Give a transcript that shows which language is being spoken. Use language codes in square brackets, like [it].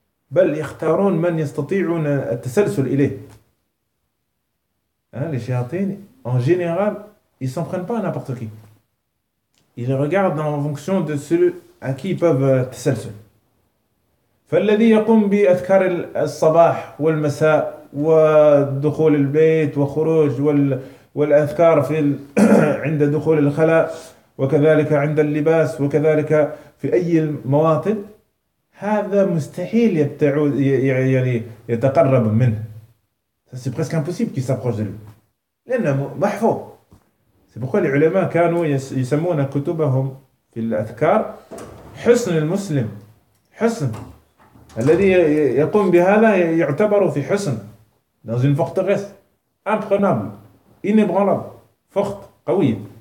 [ar] Bal yakhtarun man yastati'un at-tasalsul ilayh. [fr] Hein, les shayatin, en général, ils ne s'en prennent pas à n'importe qui. Ils regardent en fonction de celui à qui ils peuvent tasalsul. [ar] فالذي يقوم بأذكار الصباح والمساء ودخول البيت وخروج والأذكار في عند دخول الخلاء وكذلك عند اللباس وكذلك في أي المواطن هذا مستحيل يبتعد يعني يتقرب منه. [fr] C'est presque impossible qu'il s'approche de lui. [ar] لأنه محفوظ. [fr] C'est pourquoi les ulama [ar] كانوا يسمون كتبهم في الأذكار حسن المسلم حسن الذي يقوم بهذا يعتبر في حسن [fr] dans une forteresse imprenable inébranlable forte [ar] قوية.